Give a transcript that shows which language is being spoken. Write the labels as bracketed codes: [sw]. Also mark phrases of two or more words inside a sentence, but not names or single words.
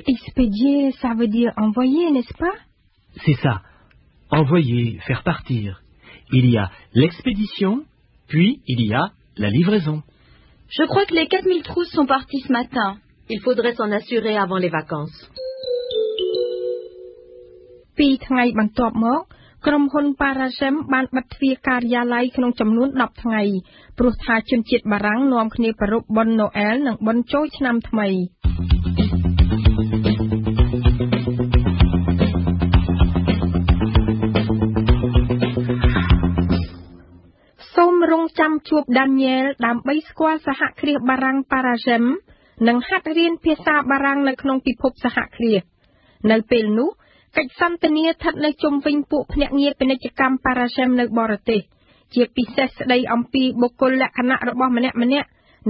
[fr] Expédier, ça veut dire envoyer, n'est-ce pas? C'est ça. Envoyer, faire partir. Il y a l'expédition, puis il y a la livraison. Je crois que les 4000 trousses sont parties ce matin. Il faudrait s'en assurer avant les vacances. [km] 2 ថ្ងៃបន្ទាប់មកក្រុមហ៊ុន Paragem បានបិទទ្វារការិយាល័យក្នុងចំនួន10ថ្ងៃព្រោះថាជនជាតិបារាំងនាំគ្នាប្រារព្ធបុណ្យ Noël និងបុណ្យចូលឆ្នាំថ្មី សូមរងចាំជួប Daniel ដើម្បីស្គាល់សហគ្រាសបារាំង Paragem និងហាត់រៀនភាសាបារាំងនៅក្នុងពិភពសហគ្រាសនៅពេលនោះកិច្ចសន្ទនាស្ថិតនៅជុំវិញពួកភ្នាក់ងារពាណិជ្ជកម្ម Paragem នៅបរទេសជាពិសេសស្ដីអំពីបុគ្គលលក្ខណៈរបស់ម្នាក់ៗ